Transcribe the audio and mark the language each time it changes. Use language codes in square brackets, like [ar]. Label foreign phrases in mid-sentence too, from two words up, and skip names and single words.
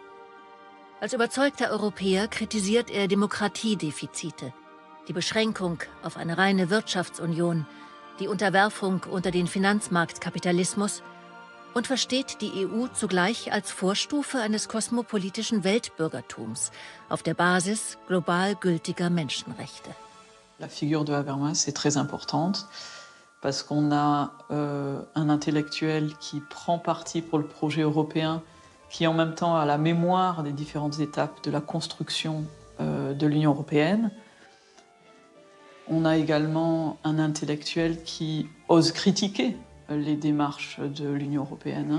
[de] Als überzeugter Europäer kritisiert er Demokratiedefizite, die Beschränkung auf eine reine Wirtschaftsunion, die Unterwerfung unter den Finanzmarktkapitalismus und versteht die EU zugleich als Vorstufe eines kosmopolitischen Weltbürgertums auf der Basis global gültiger Menschenrechte. [fr] La figure de Habermas est très importante parce qu'on a un intellectuel qui prend parti pour le projet européen, qui en même temps a la mémoire des différentes étapes de la construction de l'Union européenne. On a également un intellectuel qui ose critiquer les démarches de l'Union européenne.